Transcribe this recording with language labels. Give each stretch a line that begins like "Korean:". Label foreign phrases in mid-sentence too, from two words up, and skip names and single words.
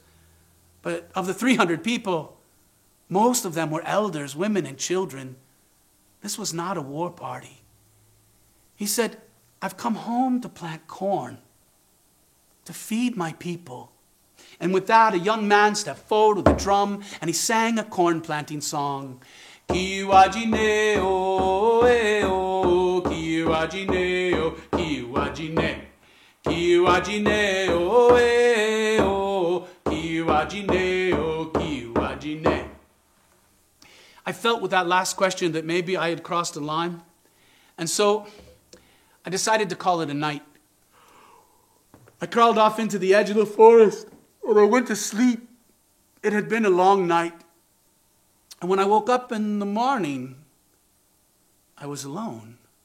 English: But of the 300 people, most of them were elders, women, and children. This was not a war party. He said, I've come home to plant corn, to feed my people. And with that, a young man stepped forward with a drum, and he sang a corn planting song. Kiwajine o e o, kiwajine o, kiwajine. Kiwajine o e o, kiwajine o, kiwajine. I felt with that last question that maybe I had crossed a line. And so I decided to call it a night. I crawled off into the edge of the forest and I went to sleep. It had been a long night. And when I woke up in the morning, I was alone.